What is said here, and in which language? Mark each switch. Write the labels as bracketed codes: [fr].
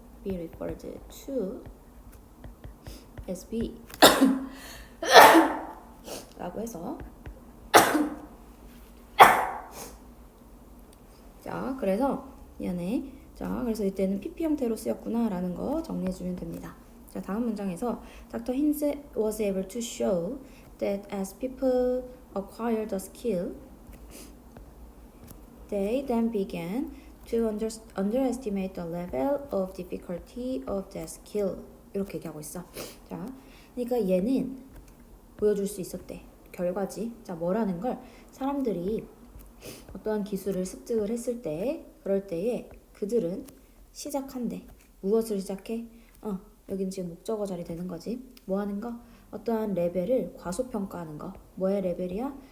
[en] be referred to as B [ko] 라고 해서 자, 그래서 미안해. 자, 그래서 이때는 PP 형태로 쓰였구나 라는 거 정리해주면 됩니다. 자, 다음 문장에서 Dr. [en] Hinz was able to show that as people acquire the skill, they then began to underestimate the level of difficulty of that skill. [ko] 이렇게 얘기하고 있어. 자, 그러니까 얘는 보여줄 수 있었대. 결과지. 자, 뭐라는 걸 사람들이 어떠한 기술을 습득을 했을 때 그럴 때에 그들은 시작한대. 무엇을 시작해? 여긴 지금 목적어 자리 되는 거지. 뭐 하는 거? 어떠한 레벨을 과소평가하는 거. 뭐의 레벨이야?